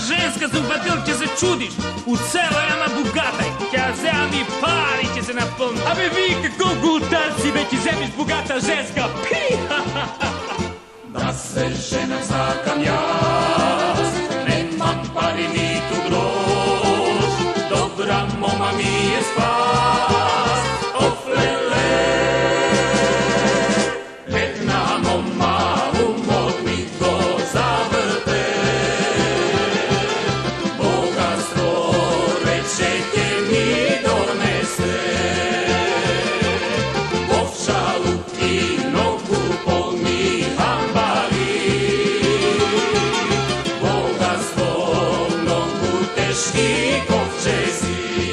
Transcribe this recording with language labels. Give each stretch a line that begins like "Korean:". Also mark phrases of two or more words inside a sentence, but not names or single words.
Bulgarian: Днес съм бъдил, че се чудиш. От село ама богатай. Тя взема ми пари, че се напълни. Абе, вие какво гултар си, бе, ти вземеш богата женска? Пи!
Macedonian: Да се женам сакам јас, немам пари ниту грош, добра мома ми е спас, офлеле. Една мома умот ми го заврте, богатство рече ќе ми донесе, овчалуки многу полни тешки ковчези.